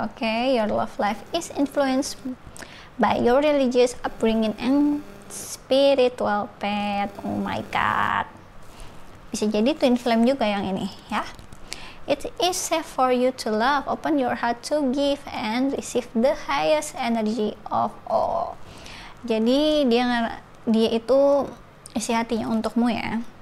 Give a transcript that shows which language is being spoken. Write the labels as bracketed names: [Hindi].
[English] Oke, your love life is influenced by your religious upbringing and spiritual path. Oh my god, [Indonesian] bisa jadi [English] twin flame [Indonesian] juga yang ini ya. [English] It is safe for you to love, open your heart to give and receive the highest energy of all. [Indonesian] Jadi dia itu isi hatinya untukmu ya.